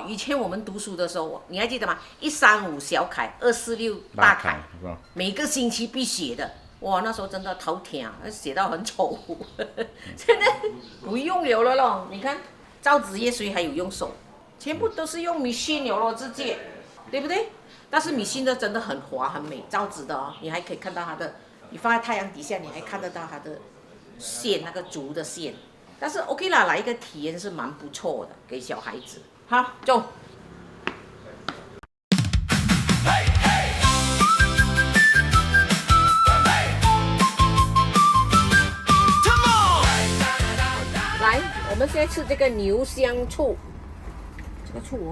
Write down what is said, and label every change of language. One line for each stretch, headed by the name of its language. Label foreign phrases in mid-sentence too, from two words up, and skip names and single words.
Chinese: 以前我們讀書的時候，你還記得嗎？135小楷，246大楷，每個星期必寫的。哇，那時候真的頭痛，寫到很醜。現在不用了咯，你看造紙業誰還有用手？全部都是用 machine 了咯，直接，對不對？但是米芯的真的很滑很美，造紙的哦，你還可以看到它的，你放在太陽底下，你還看得到它的線，那個竹的線。但是 OK 啦，來一個體驗是蠻不錯的，給小孩子。好，走。來，我們現在吃這個牛香醋，這個醋哦。